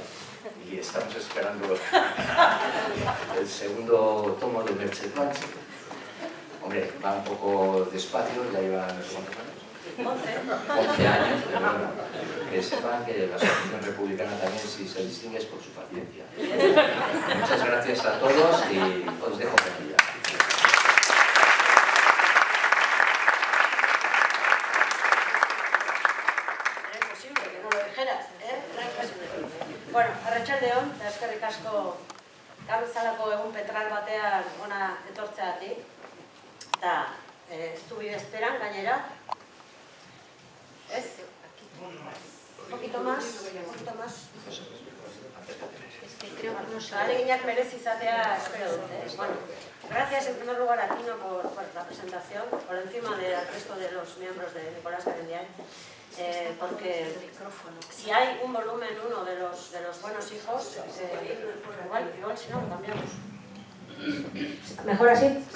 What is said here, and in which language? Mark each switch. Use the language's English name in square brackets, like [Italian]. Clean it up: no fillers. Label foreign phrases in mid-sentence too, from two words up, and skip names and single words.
[Spanish] Y estamos esperando el segundo tomo de Merche Twache. Hombre, va un poco despacio, ya lleva no sé cuántos años. 11 años, pero bueno, que sepan que la Asociación Republicana también sí se distingue por su paciencia. Muchas gracias a todos y os dejo con ella. [Basque] Bueno, Arratsalde-on, eta eskerrik asko gaur bezalako egun petral batean ona etortzeagatik. Eta zubi bezperan gainera. [Spanish] ¿Es? Un poquito más. [Basque] Ahaleginak merezi izatea espero dut. [Spanish] Bueno, gracias en primer lugar a Tino por la presentación, por encima del resto de los miembros de Nicolás Carendiay. Porque si hay un volumen 1 de los buenos hijos, igual si no lo cambiamos. ¿Mejor así? Sí.